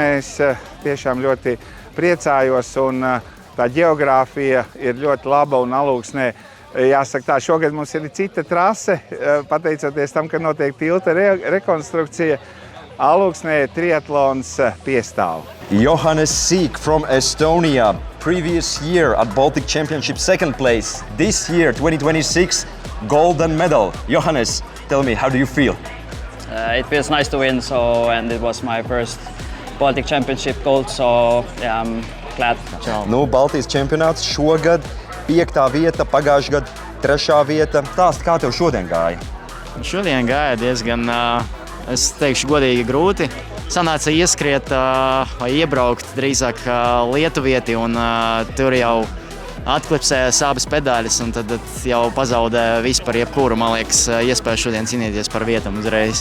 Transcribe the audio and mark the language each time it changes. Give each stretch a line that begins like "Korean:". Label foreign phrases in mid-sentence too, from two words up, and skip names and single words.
Latvian: es tiešām ļoti priecājos un tā ģeogrāfija ir ļoti laba un Alūksnē, jāsaka tā, šogad mums ir cita trase, pateicoties tam, ka notiek tilta rekonstrukcija, Alūksnē triatlons piestāv.
English: Johannes Sīk from Estonia. Previous year at Baltic Championship, second place. This year, 2026, golden medal. Johannes, tell me, how do you feel? It feels nice to win, and it was my first Baltic Championship gold, so yeah, I'm glad.
Latvian: Baltijas čempionāts šogad 5. vieta, pagājušajā gadā 3. vieta. Stāsti, kā tev šodien gāja? Šodien gāja diezgan, es teikšu godīgi, grūti. Sanāca ieskriet vai iebraukt drīzāk Lietuvieti, un tur jau atklipsējas abas pedāļas, un tad jau pazaudē vispār jebkuru, man liekas, iespēju šodien cīnīties par vietam uzreiz.